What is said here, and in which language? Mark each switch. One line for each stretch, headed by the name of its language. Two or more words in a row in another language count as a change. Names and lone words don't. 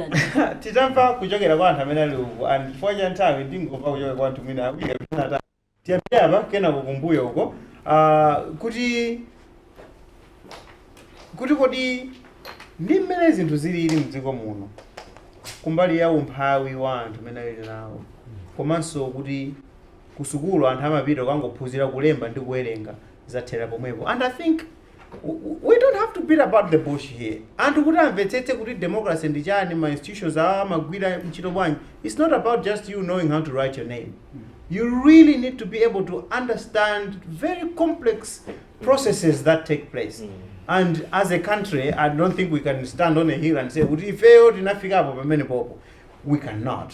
Nyanja: Titamva kuchokera kwa anthu amene ali uko and chifukwa cha nthawi ndingomva kuchokera kwa anthu mwina akuyika tiyambira apa kena kukumbuyo uko kuti kodi ndi mmene zinthu zilili mdziko muno kumbali ya umphawi wa anthu amene ali nawo komanso kuti kusukulu anthu amapita kangophunzira kulemba ndi kuwerenga zathera pomwepo.
English: And I think we don't have to beat about the bush here.
Nyanja: Anthu kuti amvetsetse kuti democracy ndi chani, ma institutions amagwira ntchito bwanji.
English: It's not about just you knowing how to write your name. You really need to be able to understand very complex processes that take place. And as a country, I don't think we can stand on a hill and say, we cannot.